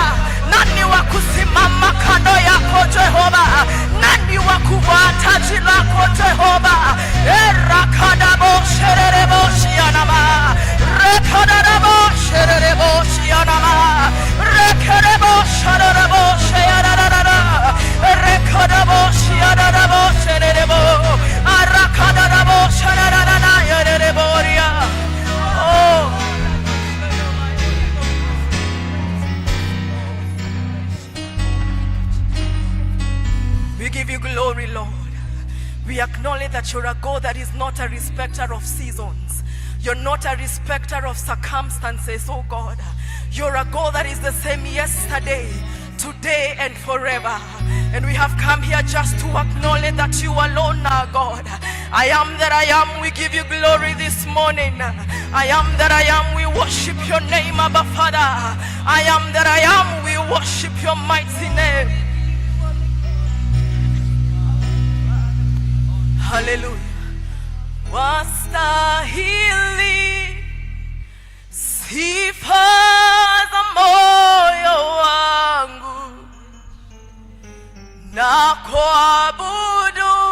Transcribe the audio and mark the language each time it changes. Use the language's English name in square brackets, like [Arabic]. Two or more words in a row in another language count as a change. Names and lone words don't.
[Swahili] Nani wa kusimama kando yako Jehova? Nani wa kuvaa taji lako Jehova? Erakadabo shererebo shianama, rekadabo shererebo shianama, rekerebo shererebo shianarara, rekadabo shianarabo shererebo, arakadabo shererana yerereboria. [English] Oh, we give you glory, Lord. We acknowledge that you're a God that is not a respecter of seasons. You're not a respecter of circumstances, oh God. You're a God that is the same yesterday, today, and forever. And we have come here just to acknowledge that you alone are God. I am that I am. We give you glory this morning. I am that I am. We worship your name, Abba Father. I am that I am. We worship your mighty name. Hallelujah. [Swahili] Wastahili sifa za moyo wangu, na kuabudu,